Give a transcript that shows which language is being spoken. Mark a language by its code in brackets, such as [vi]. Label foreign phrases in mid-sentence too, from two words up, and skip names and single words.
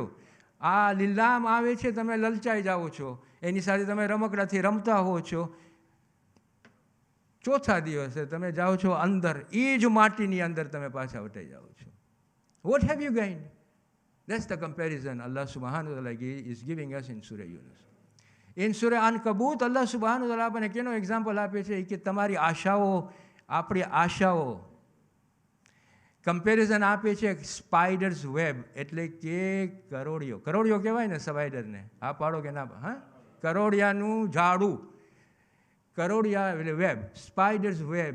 [gu] આ લીલામ આવે છે, તમે લલચાઈ જાઓ છો, એની સાથે તમે રમકડાથી રમતા હો છો. ચોથા દિવસે તમે જાઓ છો અંદર, એ જ માટીની અંદર તમે પાછા વટાઈ જાઓ છો. [en] What have you gained? That's the comparison [ar] الله سبحانه وتعالى [en] is giving us in Surah Yunus. [gu] In Surah Ankabut [ar] الله سبحانه وتعالى [gu] આપણને કેનો એક્ઝામ્પલ આપે છે કે તમારી આશાઓ, આપણી આશાઓ, કમ્પેરિઝન આપે છે [en] spider's web, [gu] એટલે કે કરોડિયો કહેવાય ને સ્પાઈડરને, હા પાડો કે ના? હા, કરોડિયાનું જાડું, કરોડિયા એટલે વેબ, [en] spider's web.